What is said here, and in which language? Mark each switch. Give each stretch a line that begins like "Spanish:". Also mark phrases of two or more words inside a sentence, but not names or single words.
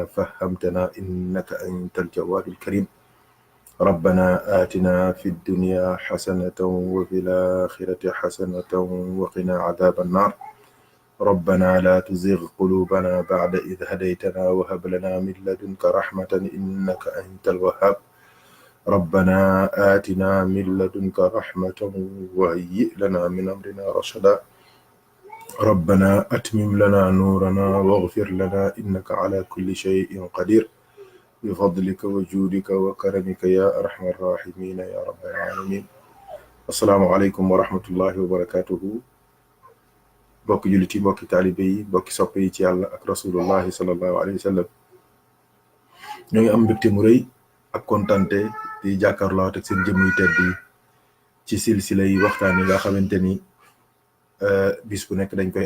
Arabic: فهمتنا إنك أنت الجواد الكريم ربنا آتنا في الدنيا حسنة وفي الآخرة حسنة وقنا عذاب النار ربنا لا تزغ قلوبنا بعد إذ هديتنا وهب لنا من لدنك رحمة إنك أنت الوهاب ربنا آتنا من لدنك رحمة وهيئ لنا من أمرنا رشدا ربنا أتمم لنا نورنا واغفر لنا إنك على كل شيء قدير بفضلك وجودك وكرمك يا أرحم الراحمين يا رب العالمين السلام عليكم ورحمة الله وبركاته
Wolof: bokki jullit yi bokki taalibe yi bokki soppe yi ci yàlla ak
Arabic: رسول الله صلى الله عليه وسلم
Wolof: ñoo ngi am mbégte mu rëy ak kontante di jàkkaarloo ak seen jëmm yu tedd yi ci silsila yi waxtaan yi nga xamante ni bis bu nekk dañ